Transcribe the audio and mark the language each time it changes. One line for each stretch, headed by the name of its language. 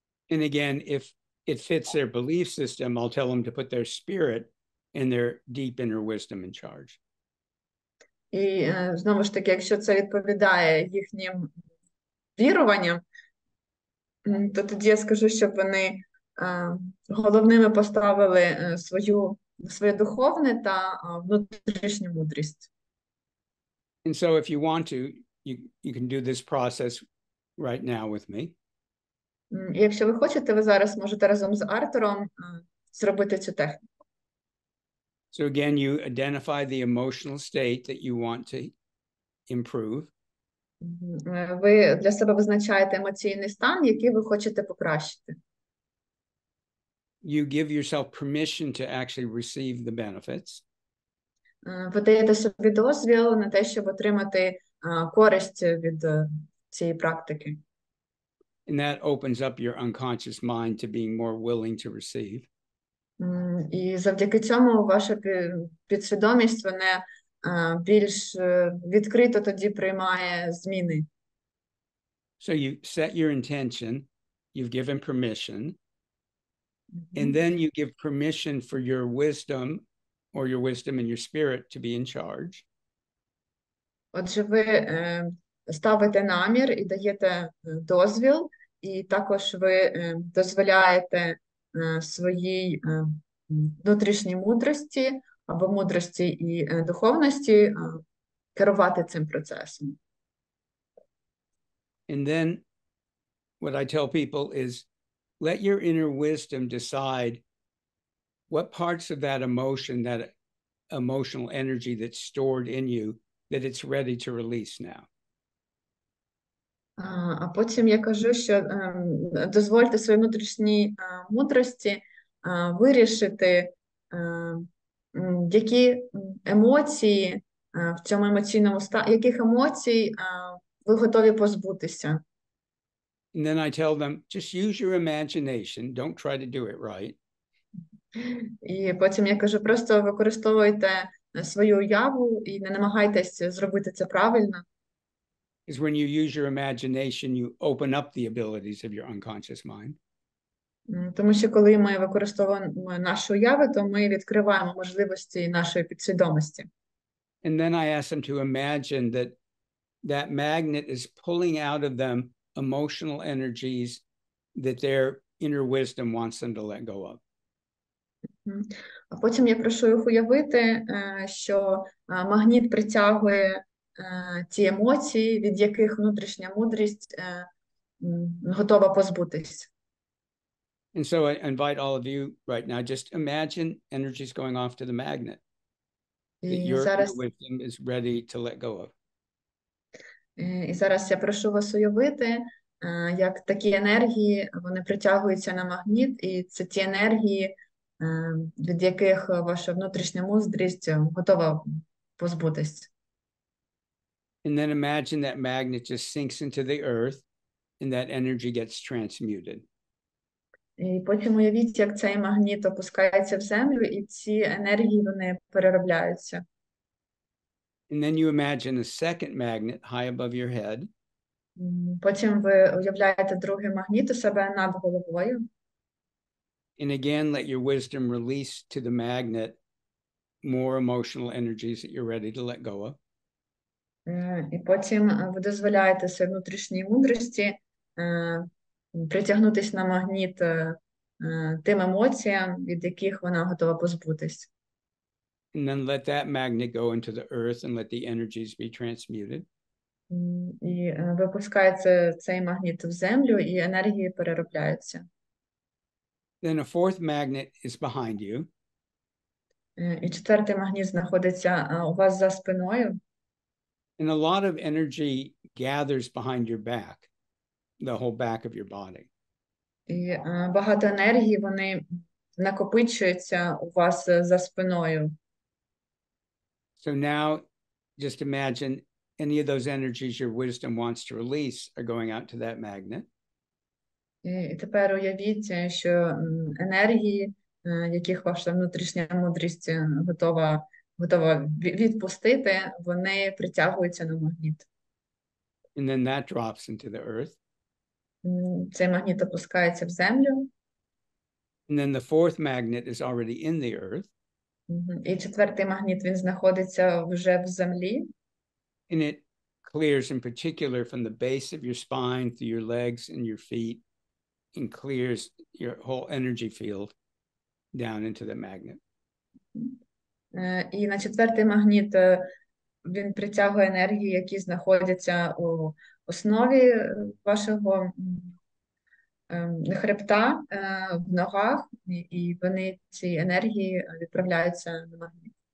English: And again, if it fits their belief system, I'll tell them to put their spirit and their deep inner wisdom in charge.
Ukrainian: І знову ж таки, якщо це відповідає їхнім віруванням, то тоді я скажу, щоб вони головними поставили своє духовне та внутрішню мудрість.
English: And so if you want to, you can do this process right now with me.
Ukrainian: І якщо ви хочете, ви зараз можете разом з Артуром зробити цю техніку.
English: So again, you identify the emotional state that you want to improve.
Ukrainian: Ви для себе визначаєте емоційний стан, який ви хочете покращити.
English: You give yourself permission to actually receive the benefits.
Ukrainian: Ви даєте собі дозвіл на те, щоб отримати користь від цієї практики.
English: And that opens up your unconscious mind to being more willing to receive.
Ukrainian: І завдяки цьому ваша підсвідомість, вона більш відкрито тоді приймає зміни.
English: So you set your intention, you've given permission, and then you give permission for your wisdom or your wisdom and your spirit to be in charge.
Ukrainian: Отже, ви ставите намір і даєте дозвіл, і також ви дозволяєте своїй внутрішній мудрості або мудрості і духовності керувати цим процесом.
English: And then what I tell people is let your inner wisdom decide what parts of that emotion, that emotional energy that's stored in you, that it's ready to release now.
Ukrainian: А потім я кажу, що дозвольте своїй внутрішній мудрості вирішити, які емоції в цьому емоційному стані, яких емоцій ви готові позбутися.
English: And then I tell them, just use your imagination. Don't try to do it right.
Ukrainian: І потім я кажу, просто використовуйте свою уяву і не намагайтесь зробити це правильно.
English: Because when you use your imagination, you open up the abilities of your unconscious mind.
Ukrainian: Тому що коли ми використовуємо наші уяви, то ми відкриваємо можливості нашої підсвідомості.
English: And then I ask them to imagine that that magnet is pulling out of them emotional energies that their inner wisdom wants them to let go of.
Ukrainian: А потім я прошу їх уявити, що магніт притягує ті емоції, від яких внутрішня мудрість готова позбутись.
English: And so I invite all of you right now, just imagine energies going off to the magnet that your inner wisdom is ready to let go of.
Ukrainian: І зараз я прошу вас уявити, як такі енергії, вони притягуються на магніт, і це ті енергії, від яких ваша внутрішня мудрість готова позбутись.
English: And then imagine that magnet just sinks into the earth and that energy gets transmuted.
Ukrainian: І потім уявіть, як цей магніт опускається в землю, і ці енергії, вони переробляються.
English: And then you imagine a second magnet high above your head.
Ukrainian: Потім ви уявляєте другий магніт у себе над головою.
English: And again, let your wisdom release to the magnet more emotional energies that you're ready to let go of.
Ukrainian: І потім ви дозволяєте своїй внутрішній мудрості притягнутися на магніт тим емоціям, від яких вона готова позбутись.
English: And then let that magnet go into the earth and let the energies be transmuted.
Ukrainian: І випускається цей магніт в землю, і енергії переробляються.
English: Then a fourth magnet is behind you.
Ukrainian: І четвертий магніт знаходиться у вас за спиною.
English: And a lot of energy gathers behind your back, the whole back of your body.
Ukrainian: І багато енергії, вони накопичуються у вас за спиною.
English: So now just imagine any of those energies your wisdom wants to release are going out to that magnet.
Ukrainian: І тепер уявіть, що енергії, яких ваша внутрішня мудрість готова відпустити, вони притягуються на магніт.
English: And then that drops into the earth.
Ukrainian: Цей магніт опускається в землю.
English: And then the fourth magnet is already in the earth.
Ukrainian: І четвертий магніт, він знаходиться вже в землі.
English: And it clears in particular from the base of your spine through your legs and your feet and clears your whole energy field down into the magnet.
Ukrainian: І на четвертий магніт він притягує енергії, які знаходяться у основі вашого хребта, в ногах, і вони, ці енергії, відправляються на магніт.